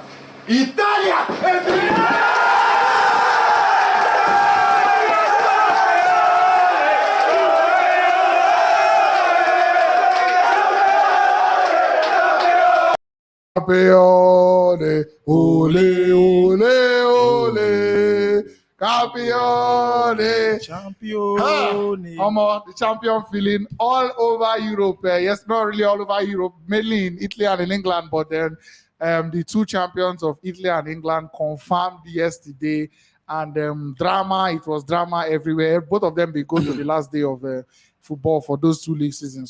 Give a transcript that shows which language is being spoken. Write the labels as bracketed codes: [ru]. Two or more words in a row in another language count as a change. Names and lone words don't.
[it] Italia è Milan! Campione, ole, ole, ole, campione, [en] the champion feeling all over Europe. Yes, not really all over Europe, mainly in Italy and in England, but then the two champions of Italy and England confirmed yesterday, and it was drama everywhere. Both of them, they go to the last day of football for those two league seasons.